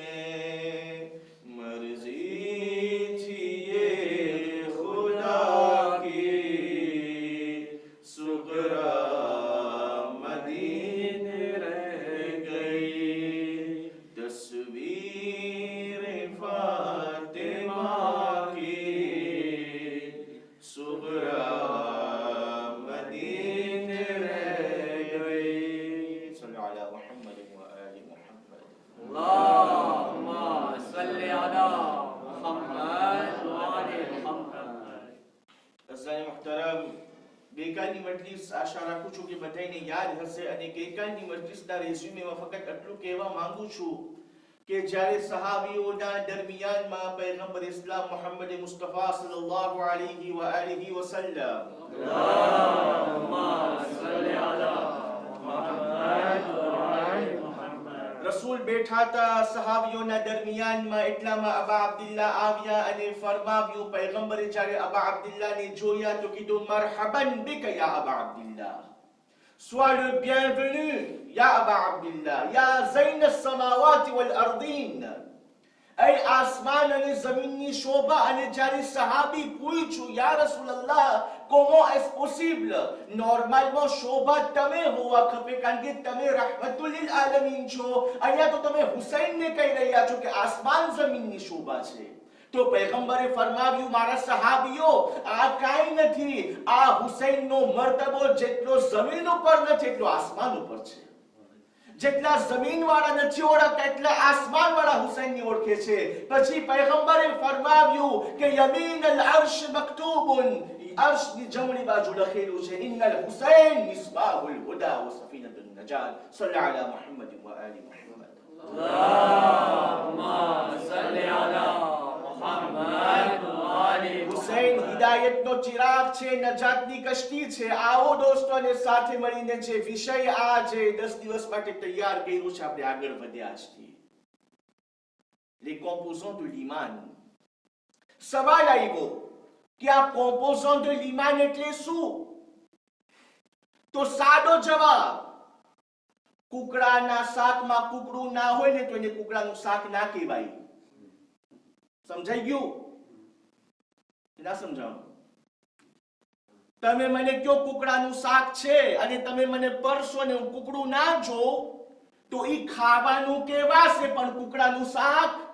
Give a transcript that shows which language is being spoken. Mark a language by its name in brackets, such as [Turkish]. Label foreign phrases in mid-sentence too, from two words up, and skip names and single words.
[Urdu] مرضی تھی یہ خدا کی صغریٰ مدینے رہ گئی. تصویر فاطمہ کی صغریٰ مدینے رہ گئی. [Arabic] صلى الله عليه محمد و آل محمد. اللهم صل على محمد و آل محمد. [Urdu] عزیزان محترم, [Gujarati] ગઈકાલની મજલિસ આશા રાખું છું કે બધાને યાદ હશે અને ગઈકાલની મજલિસના રેઝ્યુમેમાં ફક્ત આટલું કહેવા માંગુ છું કે જ્યારે સહાબીઓના દરમિયાનમાં પૈગંબર ઇસ્લામ મુહમ્મદ મુસ્તફા [Arabic] صلى الله عليه و آله وسلم اللهم صل على محمد و آل محمد. [Gujarati] રસૂલ બેઠા હતા સહાબીઓના દરમિયાનમાં, એટલામાં અબા અબ્દુલ્લા આવ્યા અને ફરમાવ્યું. પૈગંબરે જ્યારે અબા અબ્દુલ્લાને જોયા તો કીધું, [Arabic] مرحبا بك يا أبا عبد الله, [French] sois le bienvenu [Arabic] يا أبا عبد الله يا زين السماوات والأرض. [Gujarati] Ay आसमान અને જમીનની શોભા. અને જ્યારે સહાબી પૂછ્યું, [Arabic] يا رسول الله, [French] comment est possible? [Gujarati] નોર્મલમાં શોભા તમે હોવા ખપે, કારણ કે તમે [Arabic] رحمة للعالمين [Gujarati] છો. અહીંયા તો તમે હુસૈનને કહી રહ્યા છો કે આસમાન જમીનની શોભા છે. તો પૈગંબરે ફરમાવ્યું, મારા સહાબીઓ, આ કાંઈ નથી. આ હુસૈનનો મર્તબો જેટલો જમીન ઉપર નથી એટલો આસમાન ઉપર છે. જેટલા જમીન વાળા નથી ઓળખતા એટલા આસમાન વાળા હુસૈનને ઓળખે છે. પછી પૈગંબરે ફરમાવ્યું કે [Arabic] يمين العرش مكتوب, [Gujarati] અર્શની જમણી બાજુ લખેલું છે, [Arabic] إن الحسين مصباح الهدى و سفينة النجاة. صلى الله على محمد و آل محمد. اللهم صل على محمد و آل [Gujarati] હુસૈન હિદાયતનો ચિરાગ છે, નજાતની કશ્તી છે. આવો દોસ્તોને સાથે મળીને જે વિષય આ જે 10 દિવસ માટે તૈયાર કર્યું છે આપણે આગળ વધ્યા છીએ. [French] Les composants de l'Iman. [Gujarati] સવાલ આવ્યો કે આ કોમ્પોઝન્ટ [French] de l'Iman [Gujarati] એટલે શું? તો સાદો જવાબ, કુકડાના શાકમાં કુકડું ના હોય ને તો એને કુકડાનું શાક ના કહેવાય. સમજાઈ ગયું? ના સમજાણું? તમે મને કયો કુકડાનું શાક છે અને તમે મને પરસો ને હું કુકડું ના જોઉં તો ઈ ખાવાનું કહેવાશે, પણ કુકડાનું શાક.